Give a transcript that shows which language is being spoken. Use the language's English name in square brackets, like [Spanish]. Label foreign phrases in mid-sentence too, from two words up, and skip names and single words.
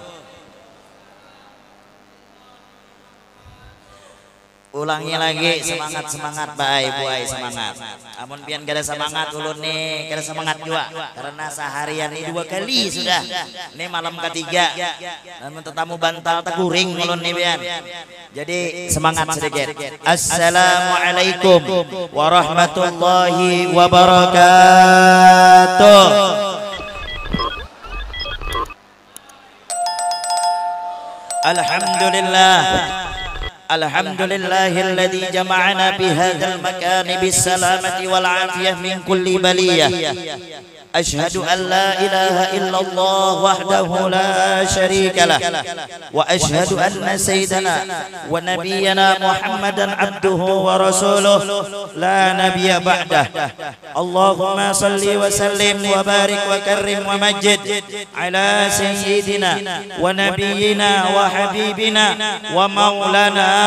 [Banjar] ulangi lagi semangat buai semangat amun pian kada semangat ulun nih kada semangat juga karena seharian ini 2 kali sudah ini malam ketiga dan tetamu bantal taguring ulun nih pian jadi semangat sedikit [Arabic] السلام عليكم ورحمة الله وبركاته الحمد لله الحمد لله الذي جمعنا بهذا المكان بالسلامة والعافية من كل baliyah أشهد أن لا إله إلا الله وحده لا شريك له وأشهد أن سيدنا ونبينا محمدا عبده ورسوله لا نبي بعده اللهم صل وسلم وبارك وكرم ومجد على سيدنا ونبينا وحبيبنا ومولانا